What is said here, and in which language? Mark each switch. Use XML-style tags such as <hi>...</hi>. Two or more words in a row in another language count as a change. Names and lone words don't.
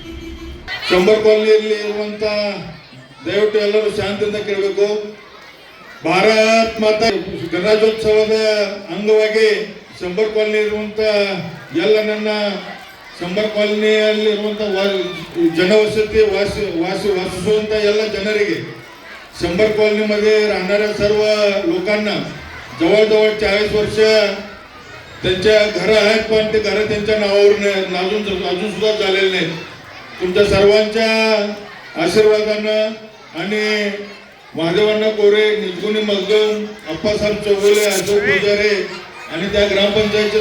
<kn>ಶಂಬರ್ ಕಾಲನಿಯಲ್ಲಿ ಇರುವಂಥ ದಯವಿಟ್ಟು ಎಲ್ಲರೂ ಶಾಂತಿಯಿಂದ ಕೇಳಬೇಕು. ಭಾರತ್ ಮಾತಾ ಗಣರಾಜ್ಯೋತ್ಸವದ ಅಂಗವಾಗಿ ಶಂಬರ್ ಕಾಲನಿ ಇರುವಂತ ಎಲ್ಲ ನನ್ನ ಶಂಬರ್ ಕಾಲನಿಯಲ್ಲಿರುವಂತ ಜನವಸತಿ वासिಸುವಂತ ಎಲ್ಲ ಜನರಿಗೆ</kn> <mr>शंभर कॉलनीमध्ये राहणाऱ्या सर्व लोकांना जवळजवळ 40 वर्ष त्यांच्या घरं आहेत, पण ते घरं त्यांच्या नावावर अजून सुद्धा झालेले नाहीत. तुमच्या सर्वांच्या आशीर्वादानं आणि महादेवांना कोरे, निजगुणी मगदूम, अप्पासाहेब चौगुले, अशोक पुजारे आणि त्या ग्रामपंचायतचे</mr>